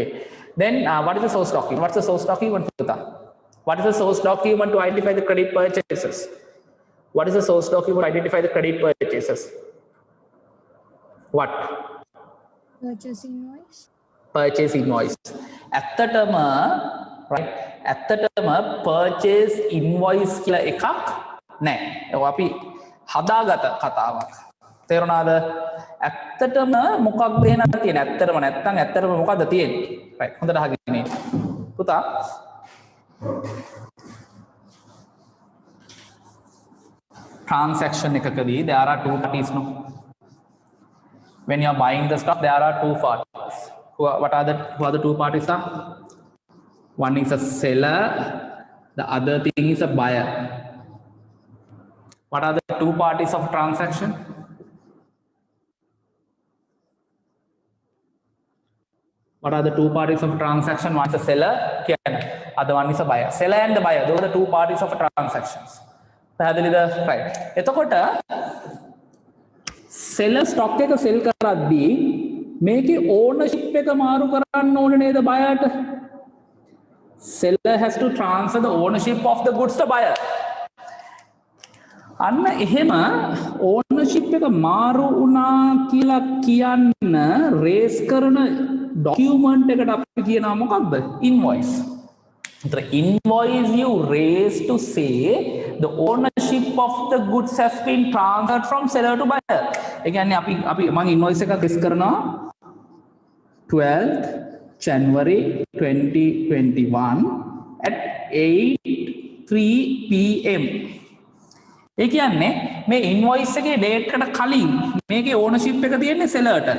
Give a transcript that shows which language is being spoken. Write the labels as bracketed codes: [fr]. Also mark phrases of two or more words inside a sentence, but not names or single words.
[en] Then what is the source document? What's the source document, Sudha? What is the source document to identify the credit purchases? What is the source document to identify the credit purchases? What? Purchase invoice. purchase invoice. [si] ඇත්තටම right ඇත්තටම [en] purchase invoice [si] කියලා එකක් නැහැ. ඒක අපි හදාගත කතාවක්. තේරුණාද? ඇත්තටම මොකක්ද එහෙනම් තියෙන්නේ? ඇත්තටම නැත්තම් ඇත්තටම මොකද්ද තියෙන්නේ? right හොඳට අහගෙන ඉන්න. පුතා transaction එකකදී [en] there are two parties no. When you are buying the stuff there are two parties. What are the two parties are? One is a seller, the other thing is a buyer. What are the two parties of transaction? What are the two parties of transaction? One is a seller, other one is a buyer. Seller and the buyer, those are the two parties of transactions. Right. [si] එතකොට seller stock එක sell කරද්දී මේකේ ownership එක මාරු කරන්න ඕනේ නේද buyer ට? [en] Seller has to transfer the ownership of the goods to buyer. [si] අන්න එහෙම ownership එක මාරු වුණා කියලා කියන්න raise කරන document එකට අපි කියනවා මොකක්ද? [en] Invoice. The invoice you raise to say the ownership of the goods has been transferred from seller to buyer. [si] ඒ කියන්නේ අපි මම invoice එකක් raise කරනවා 12th January 2021 at 8:03 PM. ඒ කියන්නේ මේ invoice එකේ date එකට කලින් මේකේ ownership එක තියෙන්නේ seller ට.